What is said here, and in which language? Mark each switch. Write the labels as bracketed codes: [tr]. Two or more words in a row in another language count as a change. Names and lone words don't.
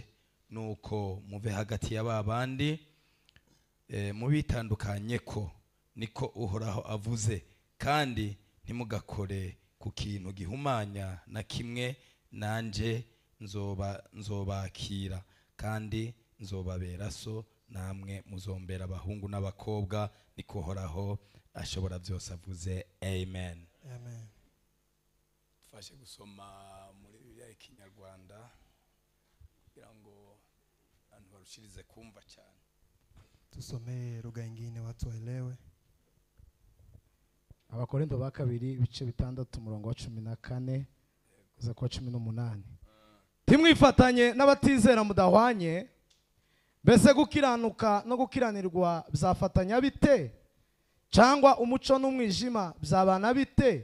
[rn] Nuko muve hagati y'ababandi mubitandukanye ko niko uhoraho avuze, kandi ntimugakore ku kintu gihumanya na kimwe, nanje nzobakira kandi nzobabera so, namwe muzombera abahungu n'abakobwa, niko uhoraho ashobora byose avuze. Amen. Amen. [rw] Tufashe gusoma muri Bibiliya y'Ikinyarwanda kugira ngo abantu barushirize kumva cyane. [sw] Tusomee lugha nyingine watu waelewe. [rn] Abakorinto ba kabiri ibice 6 umurongo wa 14 kuza kwa 18. [rw] Timwifatanye n'abatizera mudahwanye, mbese gukiranuka no gukiranirwa byafatanya bite? Cyangwa umuco n'umwijima byabana bite?